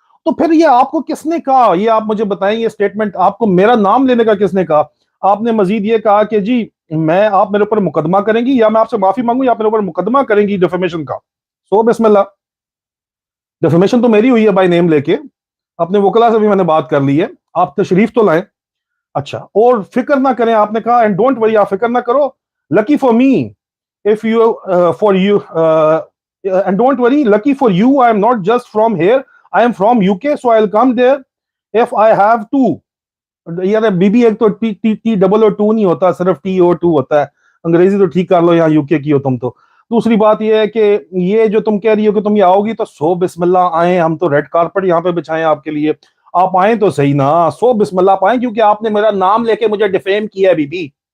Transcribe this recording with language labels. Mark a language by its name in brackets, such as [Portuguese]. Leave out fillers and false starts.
[Urdu] تو پھر یہ آپ کو کس نے کہا؟ یہ آپ مجھے بتائیں، یہ سٹیٹمنٹ آپ کو میرا نام لینے کا کس نے کہا؟ آپ نے مزید یہ کہا کہ جی آپ میرے اوپر مقدمہ کریں گی، یا میں آپ سے معافی مانگوں، یا آپ میرے اوپر مقدمہ کریں گی ڈیفیمیشن کا. سو بسم اللہ، ڈیفیمیشن تو میری ہوئی ہے بائی نیم لے کے. اپنے وکلا سے بھی میں نے بات کر لی ہے، آپ تشریف تو لائیں. اچھا، اور فکر نہ کریں، آپ نے کہا [English] and don't worry, [Urdu] آپ فکر نہ کرو. [English] Lucky for me if you for you and don't worry, lucky for you, I am not just from here, I am from UK, so I'll come there if I have to. [Urdu] یار be be ایک تو T double O to نہیں ہوتا، صرف T O to ہوتا ہے. انگریزی تو ٹھیک کر لو، یہاں یو کے کی ہو تم تو. دوسری بات یہ ہے کہ یہ جو تم کہہ رہی ہو کہ تم یہ آؤ گی، تو سو بسم اللہ آئیں، ہم تو ریڈ کارپٹ یہاں پہ بچھائیں آپ کے لیے. آپ آئیں تو صحیح نا، سو بسم اللہ آپ آئیں، کیونکہ آپ نے میرا نام لے کے مجھے ڈیفیم کیا ہے بی بی.